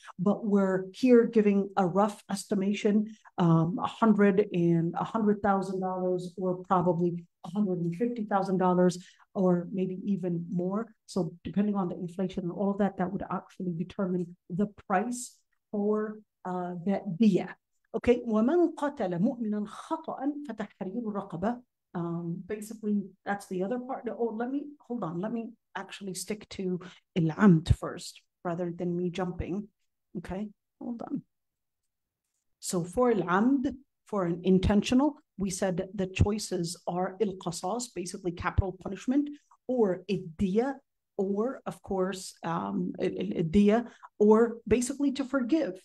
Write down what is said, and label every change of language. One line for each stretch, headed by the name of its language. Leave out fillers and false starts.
English: But we're here giving a rough estimation, $100,000 or probably $150,000 or maybe even more. So depending on the inflation and all of that, that would actually determine the price for that diya.
Arabic: Okay, وَمَنْ قَتَلَ مُؤْمِنًا خَطَأً فَتَحْرِيرُ رَقَبَةٍ.
English: Basically, that's the other part. Oh, let me actually stick to al-amd first rather than me jumping. Okay, hold on. So for al-amd, for an intentional, we said the choices are il-qasas, basically capital punishment, or id-diya, or of course id-diya, or basically to forgive.